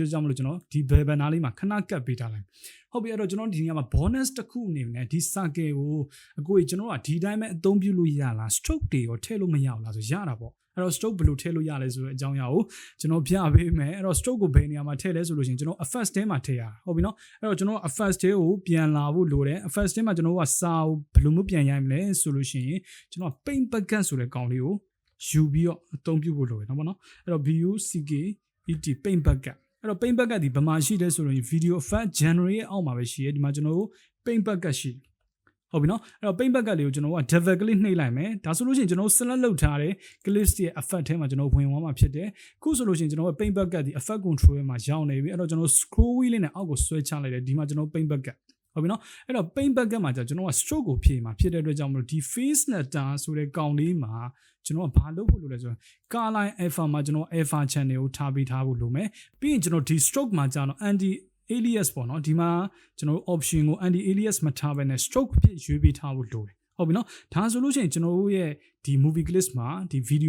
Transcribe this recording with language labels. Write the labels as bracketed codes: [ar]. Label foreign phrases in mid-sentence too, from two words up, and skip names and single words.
[my] အတွက်ကြောင့်မလို့ကျွန်တော်ဒီ bevel နားလေးမှာခဏကပ်ပေးထားလိုက်ဟုတ်ပြီအဲ့တော့ကျွန်တော်ဒီနေရာမှာ bonus တစ်ခုအနေနဲ့ဒီ circle ကိုအကိုကြီးကျွန်တော်ကဒီတိုင်းပဲအသုံးပြုလို့ရလား stroke တွေရောထည့်လို့မရဘူးလားဆိုရတာပေါ့အဲ့တော့ stroke ဘယ်လိုထည့်လို့ရလဲဆိုတဲ့အကြောင်းအရာကိုကျွန်တော်ပြပေးမယ်အဲ့တော့ stroke ကိုဘယ်နေရာမှာထည့်လဲဆိုလို့ရှိရင်ကျွန်တော် effects ထဲမှာထည့်ရတာဟုတ်ပြီနော်အဲ့တော့ကျွန်တော် effects ထဲကိုပြန်လာဖို့လိုတယ် effects ထဲမှာကျွန်တော်ကစာကိုဘယ်လိုမျိုးပြန်ရိုက်မလဲဆိုလို့ရှိရင်ကျွန်တော် [en] paint bucket [my] ဆိုတဲ့ကောင်လေးကိုယူပြီးတော့အသုံးပြုဖို့လိုတယ်နော်ပေါ့နော်အဲ့တော့ [en] bucket paint bucket [my] အဲ့တော့ [en] paint bucket [my] ဒီဘယ်မှာရှိလဲဆိုတော့ [en] video effect generate [my] အောက်မှာပဲရှိရဲဒီမှာကျွန်တော်တို့ [en] paint bucket [my] ရှိဟုတ်ပြီနော်အဲ့တော့ [en] paint bucket [my] လေးကိုကျွန်တော်က [en] double click [my] နှိပ်လိုက်မယ်ဒါဆိုလို့ရှိရင်ကျွန်တော် select လုပ်ထားတဲ့ clips ရဲ့ effect ထဲမှာကျွန်တော်ဝင်သွားမှာဖြစ်တယ်ခုဆိုလို့ရှိရင်ကျွန်တော်က [en] paint bucket [my] ဒီ [en] effect control [my] မှာရောက်နေပြီအဲ့တော့ကျွန်တော် [en] scroll wheel [my] လေးနဲ့အောက်ကိုဆွဲချလိုက်တယ်ဒီမှာကျွန်တော် [en] paint bucket [my] ဟုတ်ပြီနော်အဲ့တော့ [en] paint bucket [my] မှာကျွန်တော်က stroke ကိုဖြည့်မှာဖြစ်တဲ့အတွက်ကြောင့်မလို့ဒီ [en] face netter [my] ဆိုတဲ့ကောင်လေးမှာကျွန်တော်ကဘာလုပ်ဖို့လိုလဲဆိုတော့ [en] color alpha [my] မှာကျွန်တော် [en] alpha channel [my] ကိုထားပေးထားဖို့လိုမယ်ပြီးရင်ကျွန်တော်ဒီ stroke မှာကျတော့ [en] anti alias [my] ပေါ့နော်ဒီမှာကျွန်တော် option ကို [en] anti alias [my] မထားဘဲနဲ့ stroke ဖြစ်ရွေးပေးထားဖို့လိုတယ်ဟုတ်ပြီနော်ဒါဆိုလို့ရှိရင်ကျွန်တော်တို့ရဲ့ဒီ [en] movie clip [my] မှာဒီ video